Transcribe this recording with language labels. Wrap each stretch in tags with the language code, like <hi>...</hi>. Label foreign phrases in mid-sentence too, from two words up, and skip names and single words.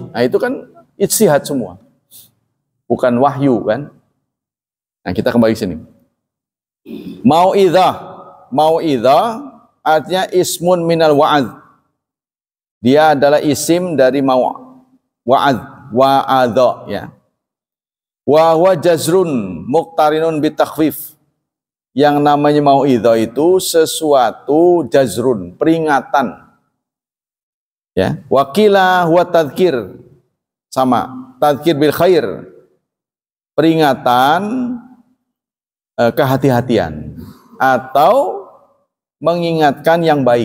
<id>Nah, itu kan ijtihad semua. Bukan wahyu kan. Nah, kita kembali ke sini. Mau'idhah artinya</id> <ar>اسم من الوعظ.</ar> <id>Dia adalah isim dari wa'adha ya.</id> <ar>وهو زجر مقترن بتخويف.</ar> <id>Yang namanya mau'idhah itu sesuatu jazrun, peringatan.</id> <ar>Ya, وقيل هو تذكير, sama تذكير بالخير,</ar> <id>peringatan kehati-hatian atau mengingatkan yang baik.</id>